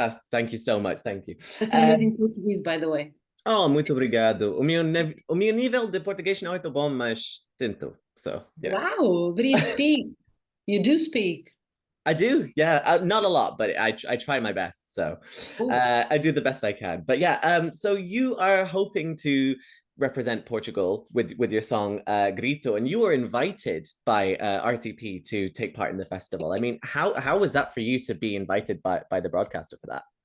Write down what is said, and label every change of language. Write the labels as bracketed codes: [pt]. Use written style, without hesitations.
[en] Thank you so much, thank you. Let's make it in Portuguese, by the way. [pt] Muito obrigado. O meu nível de português não é tão bom, mas tento. [en] So, yeah. Wow, but you speak. You do speak. I do, yeah, not a lot, but I try my best. So Oh, I do the best I can. But yeah, so you are hoping to represent Portugal with your song Grito, and you were invited by RTP to take part in the festival. I mean, how was that for you to be invited by the broadcaster for that?